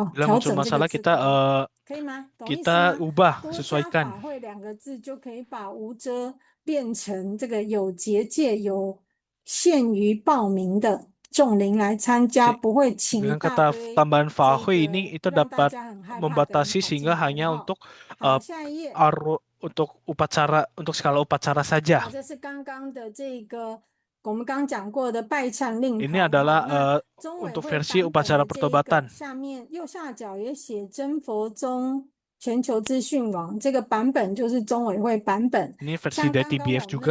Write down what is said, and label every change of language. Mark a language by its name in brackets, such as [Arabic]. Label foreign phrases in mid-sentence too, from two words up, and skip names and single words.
[Indonesian] bila [Chinese] 调 [Indonesian] muncul [Chinese] 整这个 [Indonesian] masalah [Chinese] 字 [Indonesian] kita [Chinese] 可以吗？懂意思 [Indonesian] kita [Chinese] 吗？ [Indonesian] ubah [Chinese] 多加 [Indonesian] sesuaikan. [Chinese] 法会2个字就可以把无遮变成这个有结界、有限于报名的众灵来参加， 不会请一 [Indonesian] Dengan [Chinese] 大 [Indonesian] kata [Chinese] 堆 [Indonesian] tambahan [Chinese] 这 [Indonesian] fahui [Chinese] 个 [Indonesian] ini itu [Chinese] 让大 [Indonesian] dapat [Chinese] 家很害怕的人 [Indonesian] membatasi [Chinese] 跑进 [Indonesian] sehingga [Chinese] 来 [Indonesian] hanya [Chinese] 了哈。 [Indonesian] untuk [Chinese] 好，下一页。 [Indonesian] untuk upacara untuk skala upacara [Chinese] 好， [Indonesian] saja. [Chinese] 这是刚刚的这个我们刚讲过的拜忏令 [Indonesian] Ini [Chinese] 牌哈。 [Indonesian] adalah [Chinese] 那中委 [Indonesian] untuk [Chinese] 会 [Indonesian] versi [Chinese] 版本 [Indonesian] upacara [Chinese] 的这一个 [Indonesian] pertobatan. [Chinese] 下面右下角也写真佛宗全球资讯网，这个版本就是中委会版本。 [Indonesian] Ini versi [Chinese] 像 [Indonesian] dari [Chinese] 刚刚我 [Indonesian] TBF [Chinese] 们那